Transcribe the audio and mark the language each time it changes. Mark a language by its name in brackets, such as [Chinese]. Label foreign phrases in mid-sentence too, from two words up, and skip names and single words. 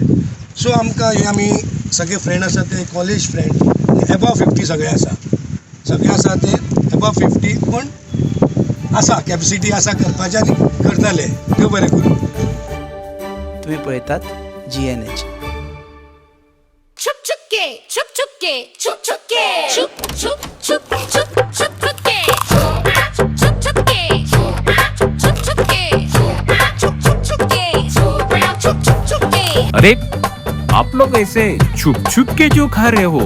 [Konkani] सो आमकां हे आमी सगळे फ्रेंड आसा ते [English] college friend above 50 [Konkani] सगळे आसा ते एबव 50, पण आसा कॅपॅसिटी आसा करपाचें आनी करतले. देव बरें करूं. तुम्ही पळयतात GNH. [Hindi] छुप छुप के छुप छुप के छुप छुप के छुप छुप छुप छुप छुप छुप के छुप छुप छुप के छुप छुप छुप के छुप छुप छुप के छुप छुप छुप के. अरे आप लोग ऐसे छुप छुप के जो खा रहे हो?